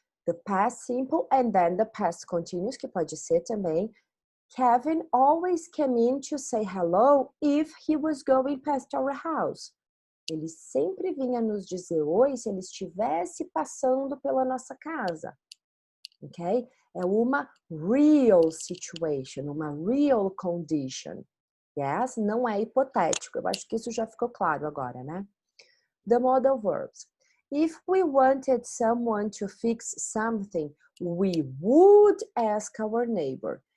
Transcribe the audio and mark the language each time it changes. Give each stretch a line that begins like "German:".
English: The past simple and then the past continuous,
Portuguese: que pode ser também.
English: Kevin always came in to say hello if he was going past our house.
Portuguese: Ele sempre vinha nos dizer oi se ele estivesse passando pela nossa casa. Ok? É uma real situation, uma real condition. Yes? Não é hipotético. Eu acho que isso já ficou claro agora, né?
English: The modal verbs. If we wanted someone to fix something, we would ask our neighbor.